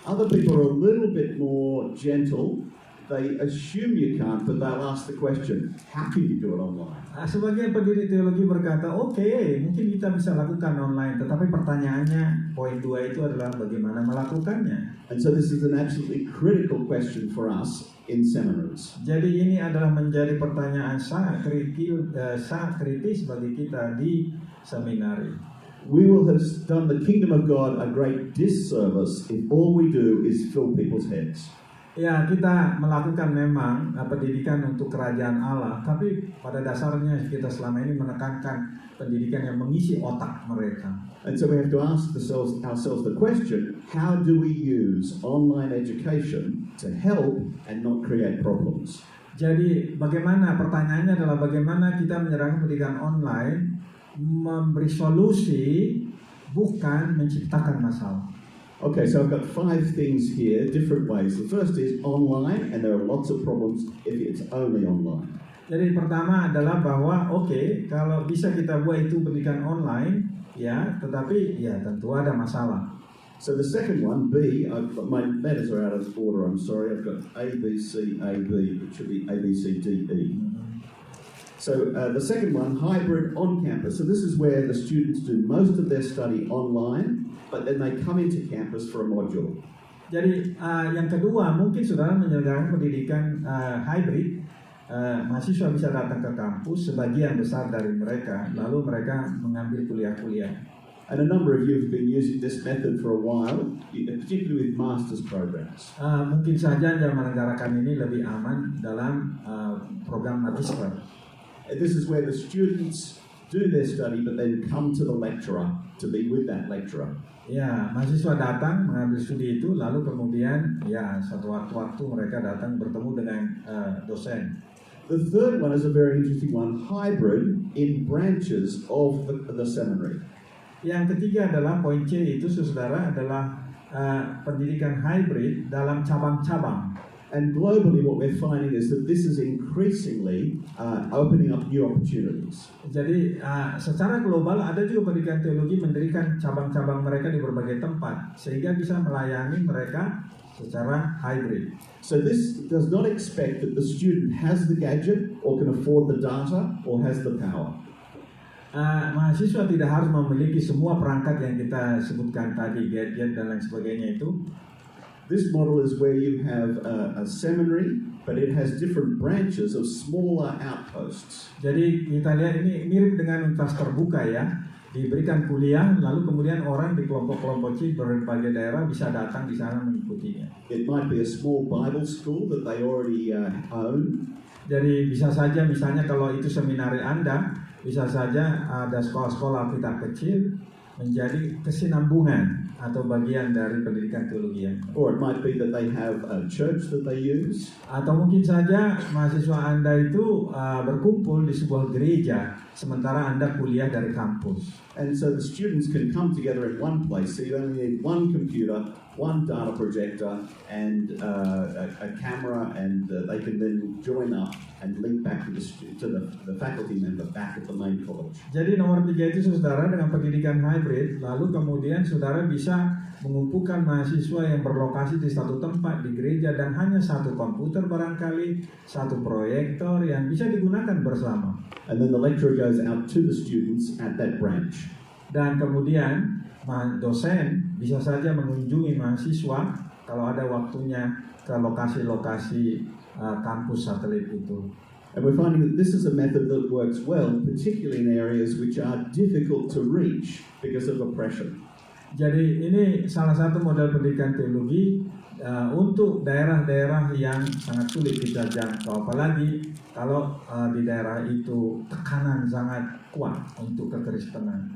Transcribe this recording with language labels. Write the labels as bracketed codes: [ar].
[en] Other people are a little bit more gentle. They assume you can't, but they'll ask the question, how can you do it online? [id] Sebagian pendidik teologi berkata, oke, mungkin kita bisa lakukan online, tetapi pertanyaannya, poin 2 itu adalah bagaimana melakukannya. [en] And so this is an absolutely critical question for us in seminaries. [id] Jadi ini adalah menjadi pertanyaan sangat kritis bagi kita di seminari. [en] We will have done the kingdom of God a great disservice if all we do is fill people's heads. [id] Ya, kita melakukan memang pendidikan untuk kerajaan Allah, tapi pada dasarnya kita selama ini menekankan pendidikan yang mengisi otak mereka. [en] And so we have to ask ourselves the question, how do we use online education to help and not create problems? [id] Jadi pertanyaannya adalah bagaimana kita menyerahkan pendidikan online memberi solusi, bukan menciptakan masalah. [en] Okay, so I've got 5 things here, different ways. The first is online, and there are lots of problems if it's only online. [id] Jadi pertama adalah bahwa kalau bisa kita buat itu pendidikan online, ya, tetapi ya tentu ada masalah. [en] So the second one, B, my letters are out of order, I'm sorry. I've got A, B, C, A, B, it should be A, B, C, D, E. So the second one, hybrid on campus. So this is where the students do most of their study online, but then they come into campus for a module. [id] Jadi yang kedua, mungkin saudara menyelenggarakan pendidikan hybrid. Mahasiswa bisa datang ke kampus, sebagian besar dari mereka, lalu mereka mengambil kuliah-kuliah. [en] And a number of you have been using this method for a while, particularly with master's programs. [id] Mungkin saja Anda menyelenggarakan ini lebih aman dalam program magister. [en] This is where the students do their study, but then come to the lecturer to be with that lecturer. [id] Ya, mahasiswa datang mengambil studi itu, lalu kemudian ya suatu waktu mereka datang bertemu dengan dosen. [en] The third one is a very interesting one, hybrid in branches of the seminary. [id] Yang ketiga adalah poin C itu, saudara, adalah pendidikan hybrid dalam cabang-cabang. [en] And globally, what we're finding is that this is increasingly opening up new opportunities. [id] Jadi secara global ada juga pendidikan teologi mendirikan cabang-cabang mereka di berbagai tempat sehingga bisa melayani mereka secara hybrid. [en] So this does not expect that the student has the gadget or can afford the data or has the power. [id] Mahasiswa tidak harus memiliki semua perangkat yang kita sebutkan tadi, gadget dan lain sebagainya itu. [en] This model is where you have a seminary, but it has different branches of smaller outposts. [id] Jadi kita lihat ini mirip dengan universitas terbuka ya, diberikan kuliah, lalu kemudian orang di kelompok-kelompok kecil berbagai daerah bisa datang di sana mengikutinya. [en] It might be a small Bible school that they already own. [id] Jadi bisa saja misalnya kalau itu seminari Anda, bisa saja ada sekolah-sekolah Alkitab kecil menjadi kesinambungan atau bagian dari pendidikan teologi yang. [en] Or it might be that they have a church that they use. [id] Atau mungkin saja mahasiswa Anda itu berkumpul di sebuah gereja sementara Anda kuliah dari kampus. [en] And so the students can come together in one place. So you only need one computer, one data projector, and a camera, and they can then join up and link back to the faculty member back at the main college. [id] Jadi nomor 3 itu saudara dengan pendidikan hybrid, lalu kemudian saudara bisa mengumpulkan mahasiswa yang berlokasi di satu tempat di gereja dan hanya satu komputer barangkali, satu proyektor yang bisa digunakan bersama. [en] And then the lecturer goes out to the students at that branch. [id] Dan kemudian dosen bisa saja mengunjungi mahasiswa kalau ada waktunya ke lokasi-lokasi kampus satelit itu. [en] And we're finding that this is a method that works well, particularly in areas which are difficult to reach because of oppression. [id] Jadi ini salah satu model pendidikan teologi untuk daerah-daerah yang sangat sulit kita jangkau, apalagi kalau di daerah itu tekanan sangat kuat untuk kekristenan.